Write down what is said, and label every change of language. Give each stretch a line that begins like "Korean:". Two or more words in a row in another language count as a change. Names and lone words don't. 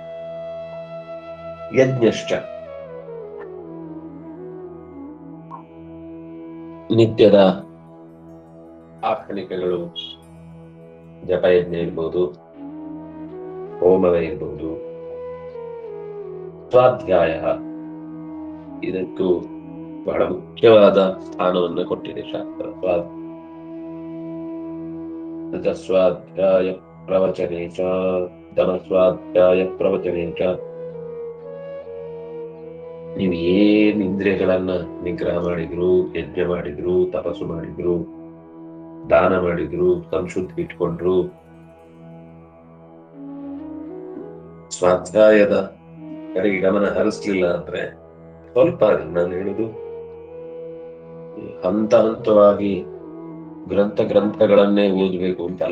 Kannada: ಯಜ್ಞಶ್ಚ, ನಿತ್ಯದ ಆಹ್ನಿಕಗಳು, ಜಪಯಜ್ಞ ಇರ್ಬೋದು, ಹೋಮವೇ ಇರ್ಬೋದು, ಸ್ವಾಧ್ಯಾಯ, ಇದಕ್ಕೂ ಬಹಳ ಮುಖ್ಯವಾದ ಸ್ಥಾನವನ್ನು ಕೊಟ್ಟಿದೆ ಶಾಸ್ತ್ರ.
Sanskrit: ಸ್ವಾಧ್ಯಾಯ ಪ್ರವಚನೆ ಚ, ದಮ ಸ್ವಾಧ್ಯಾಯ ಪ್ರವಚನೆ ಚ.
Kannada: ನೀವು ಏನ್ ಇಂದ್ರಿಯಗಳನ್ನ ನಿಗ್ರಹ ಮಾಡಿದ್ರು, ಯಜ್ಞ ಮಾಡಿದ್ರು, ತಪಸ್ಸು ಮಾಡಿದ್ರು, ದಾನ ಮಾಡಿದ್ರು, ಸಂಶುದ್ಧಿ ಇಟ್ಕೊಂಡ್ರು, ಸ್ವಾಧ್ಯಾಯದ ಕಡೆಗೆ ಗಮನ ಹರಿಸ್ಲಿಲ್ಲ ಅಂದ್ರೆ ಸ್ವಲ್ಪ, ನಾನು ಹೇಳುದು ಹಂತ ಹಂತವಾಗಿ ಗ್ರಂಥಗಳನ್ನೇ ಓದಬೇಕು ಅಂತಲ್ಲ.